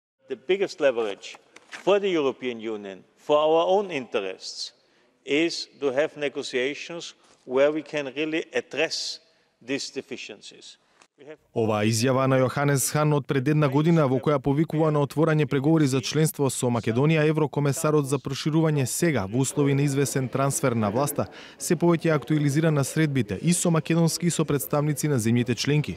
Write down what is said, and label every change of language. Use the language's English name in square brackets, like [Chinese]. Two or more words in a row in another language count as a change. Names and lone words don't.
[English] the biggest leverage for the European Union, for our own interests, is to have negotiations where we can really address these deficiencies. [Macedonian] Оваа изјава на Јоханес Хан од пред една година во која повикува на отворање преговори за членство со Македонија, еврокомесарот за проширување сега во услови на извесен трансфер на власта се повеќе актуализира на средбите и со македонски и со представници на земјите членки.